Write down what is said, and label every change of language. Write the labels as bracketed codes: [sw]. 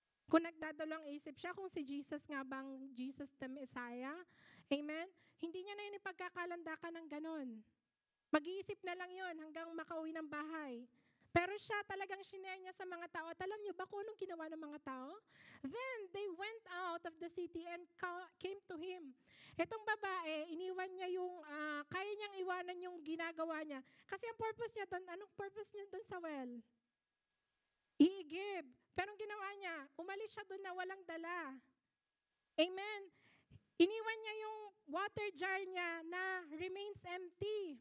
[tl] Kung nagdadalawang isip siya, kung si Jesus nga bang Jesus the Messiah, amen? Hindi niya na yun ipagkakalandakan ng ganon. Mag-iisip na lang yon hanggang makauwi ng bahay. Pero siya talagang shinare niya sa mga tao. At alam niyo ba kung anong ginawa ng mga tao? [en] Then, they went out of the city and came to him. [tl] Itong babae, iniwan niya yung, kaya niyang iwanan yung ginagawa niya. Kasi ang purpose niya doon, anong purpose niya doon sa well? Iigib. Pero ang ginawa niya, umalis siya doon na walang dala. Amen. Iniwan niya yung water jar niya na [en] remains empty.